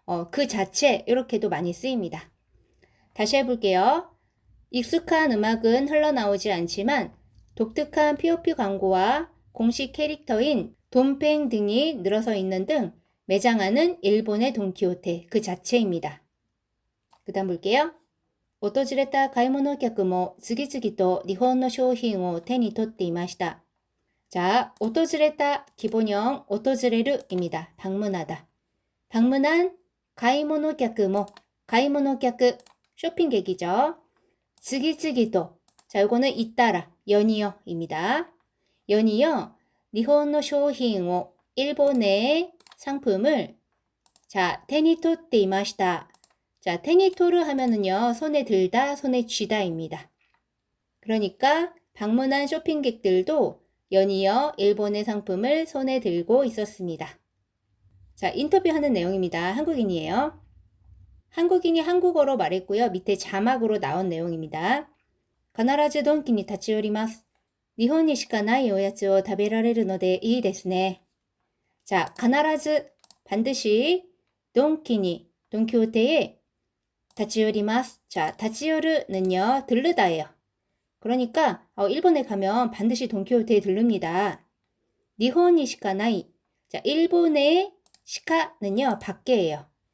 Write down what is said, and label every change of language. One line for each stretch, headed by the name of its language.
Korean: 그 자체, 이렇게도 많이 쓰입니다. 다시 해볼게요. 익숙한 음악은 흘러나오지 않지만 독특한 POP 광고와 공식 캐릭터인 돈팽 등이 늘어서 있는 등 매장 안은 일본의 돈키호테 그 자체입니다. 그 다음 볼게요.
Japanese: 訪れた買い物客も次々と日本の商品を手に取っていました。
Korean: 자, 訪れた 기본형 訪れる입니다. 방문하다. 방문한
Japanese: 買い物客も
Korean: 買い物客 쇼핑객이죠. 次々と 자, 이거는 잇따라 연이어입니다. 연이어
Japanese: 日本の商品を
Korean: 일본의 상품을 자,
Japanese: 手に取っていました.
Korean: 자, 테니토르 하면은요, 손에 들다, 손에 쥐다입니다. 그러니까 방문한 쇼핑객들도 연이어 일본의 상품을 손에 들고 있었습니다. 자, 인터뷰하는 내용입니다. 한국인이에요. 한국인이 한국어로 말했고요. 밑에 자막으로 나온 내용입니다.
Japanese: 必ずドンキに立ち寄ります。日本にしかないおやつを食べられるのでいいですね。
Korean: 자, 必ず 반드시 돈키니 돈키호테에
Japanese: 立ち寄ります.
Korean: 자, 立ち寄る는요, 들르다예요. 그러니까 일본에 가면 반드시 돈키호테에 들릅니다. 니혼이 시카나이. 자, 일본의 시카는요, 밖에예요.